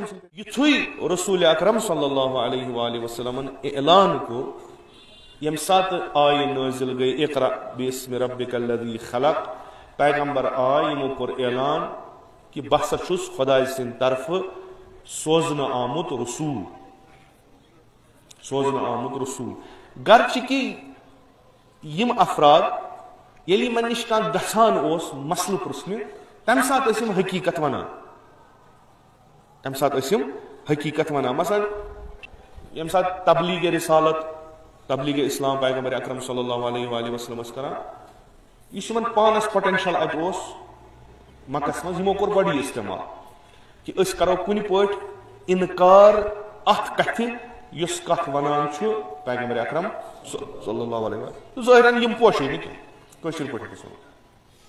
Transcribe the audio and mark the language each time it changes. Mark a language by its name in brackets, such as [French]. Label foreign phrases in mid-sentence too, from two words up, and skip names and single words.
[Kashmiri] یِتھُے رسول اکرم [Arabic] صلی اللہ علیہ وآلہ وسلمن [Kashmiri] اعلان کوٚر ییٚمہِ ساتہٕ آیہِ نٲزِل گٔے [Arabic] اقرا بِاسمِ ربِکَ الذی خلق, [Kashmiri] پیغمبر آے یِمو کوٚر اعلان کہِ بہٕ ہسا چھُس خۄداے سٕنٛدِ طرفہٕ سوزنہٕ آمُت رسوٗل, سوزنہٕ آمُت رسوٗل. گرچہِ کہِ یِم افراد ییٚلہِ یِمن نِش کانٛہہ گژھان اوس مسلہٕ پرژھنہِ تمہِ ساتہٕ ٲسۍ یِم حقیٖقت ونان, تمہِ ساتہٕ ٲسۍ یِم حقیٖقت ونان. مثلاً ییٚمہِ ساتہٕ تبلیغ رسالت تبلیغ اسلام پیغمبر اکرم [Arabic] صلی اللہ علیہ وآلہ وسلم [Kashmiri] ٲسۍ کران, یُس یِمن پانس پوٹینشل اتہِ اوس مکس منٛز یِمو کوٚر گۄڈٕ یہِ استعمال کہِ أسۍ کرو کُنہِ پٲٹھۍ انکار اتھ کتھِ یُس کتھ ونان چھُ پیغمبر اکرم [Arabic] صلی اللہ علیہ وسلم. [Kashmiri] ظٲہرن یِم پوشے نہٕ کینٛہہ کٲشِر پٲٹھۍ ہیٚکو ؤنِتھ.